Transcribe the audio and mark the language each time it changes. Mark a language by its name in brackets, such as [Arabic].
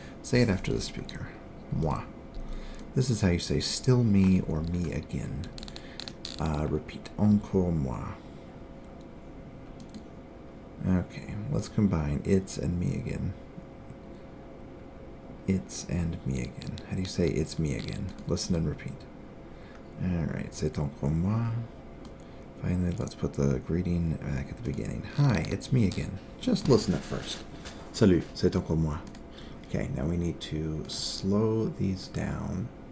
[English] Say it after the speaker. [French] Moi. [English] This is how you say still me or me again. Repeat. [French] Encore moi. [English] Okay, let's combine it's and me again. It's and me again. How do you say it's me again? Listen and repeat. [French] Alright, c'est encore moi. [English] Finally, let's put the greeting back at the beginning. Hi, it's me again. Just listen at first. [French] Salut, c'est encore moi. [English] Okay, now we need to slow these down.